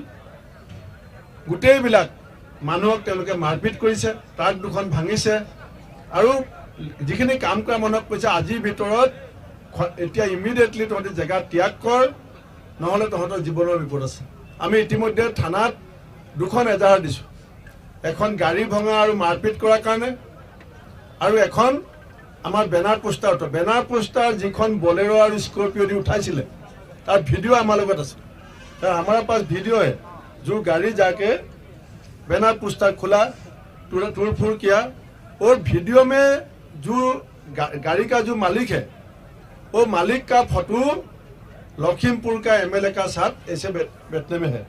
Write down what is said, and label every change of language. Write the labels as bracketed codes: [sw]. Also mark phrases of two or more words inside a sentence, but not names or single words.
[as] গোটেইবিলাক মানুহক তেওঁলোকে মাৰপিট কৰিছে, ট্ৰাক দুখন ভাঙিছে, আৰু যিখিনি কাম কৰা মানুহক কৈছে আজিৰ ভিতৰত এতিয়া ইমিডিয়েটলি তহঁতি জেগা ত্যাগ কৰ, নহ'লে তহঁতৰ জীৱনৰ বিপদ আছে। আমি ইতিমধ্যে থানাত দুখন এজাহাৰ দিছোঁ, এখন গাড়ী ভঙা আৰু মাৰপিট কৰাৰ কাৰণে, আৰু এখন আমাৰ [en] banner poster [as] যিখন বলেৰো আৰু স্কৰ্পিঅ দি উঠাইছিলে তাৰ ভিডিঅ' আমাৰ লগত আছে। [hi] हमारे पास वीडियो है, जो गाड़ी जाके [en] banner poster [hi] खुला, तोड़ फोड़ किया, और वीडियो में जो गाड़ी का जो मालिक है, वो मालिक का फोटो लखीमपुर का एमएलए का साथ ऐसे बैठने में है।